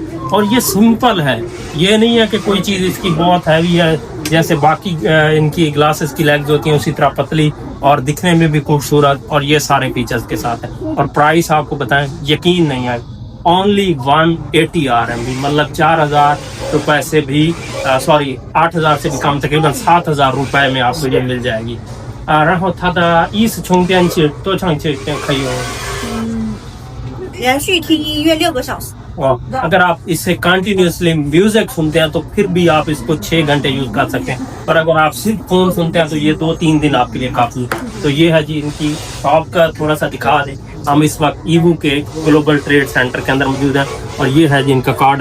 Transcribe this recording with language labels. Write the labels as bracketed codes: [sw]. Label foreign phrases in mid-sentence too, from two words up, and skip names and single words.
[hi] और ये सिंपल है, ये नहीं है कि कोई चीज़ इसकी बहुत हैवी है जैसे बाकी इनकी ग्लासेस की लेग्स होती हैं उसी तरह पतली और दिखने में भी खूबसूरत, और ये सारे फीचर्स के साथ है। और प्राइस आपको बताएं, यकीन नहीं है, ओनली 180 RMB, मतलब 4000 रुपए से भी 8000 से भी कम, तकरीबन 7000 रुपए में आपको ये मिल जाएगी। [zh] 然后它的意思充电器多长时间可以用？连续听音乐6个小时。 [hi] अगर आप इससे कंटिन्यूसली म्यूजिक सुनते हैं तो फिर भी आप इसको 6 घंटे यूज कर सकते हैं। और अगर आप सिर्फ फोन सुनते हैं तो ये 2-3 दिन आपके लिए काफी है। तो ये है जी इनकी शॉप का थोड़ा सा दिखा दें। हम इस वक्त ईवू के ग्लोबल ट्रेड सेंटर के अंदर मौजूद हैं और ये है जी इनका कार्ड।